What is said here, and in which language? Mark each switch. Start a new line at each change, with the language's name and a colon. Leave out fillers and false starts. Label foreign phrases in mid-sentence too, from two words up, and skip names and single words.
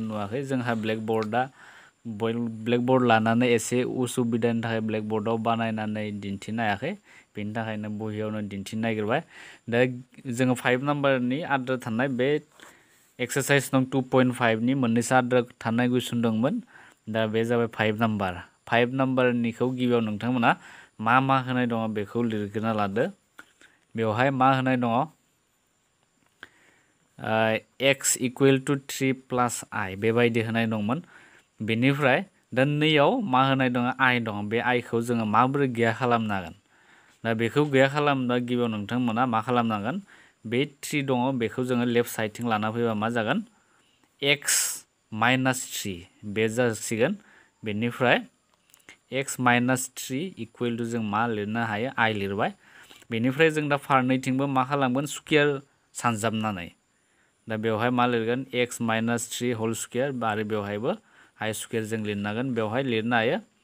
Bodo: नुवाखै जोंहा ब्लेकबोर्ड लानानै एसे उसुबिदानि थाखाय ब्लेकबोर्डआव बानायनानै दिन्थिनो हायाखै बेनि थाखायनो बहियावनो दिन्थिनो नागिरबाय दा जोङो 5 नम्बरनि आद्रा थानाय बे एक्सारसाइज नं 2.5 नि मोननैसो आद्रा थानाय कुइसन दंमोन दा बे जाबाय 5 नम्बर 5 नम्बरनिखौ गिबियाव नोंथांमोना मा होनाय दङ बेखौ लिरग्रोना लादो बेवहाय मा होनाय दङ
English: x equal to 3 plus I
Bodo: बेबायदि होनाय दंमोन बेनिफ्राय दा नैयाव मा होनाय दङ I दङ बे I खौ जोङो माबोरै गैया खालामनो हागोन दा बेखौ गैया खालामनो गिबियाव नोंथांमोना मा खालामनांगोन बे 3 दङ बेखौ जोङो
English: left side
Bodo: लाना फैबा मा जागोन
English: x minus 3
Bodo: बे जासिगोन बेनिफ्राय
English: x minus 3 equal to
Bodo: जों मा लिरनो हायो I लिरबाय बेनिफ्राय जों दा फारनैथिंबो मा खालामगोन स्क्वायर सानजाबनानै दा बेवहाय मा लिरगोन
English: x minus 3 whole square
Bodo: आरो बेवहायबो
English: I square
Bodo: जों लिरनांगोन बेवहाय लिरनो हायो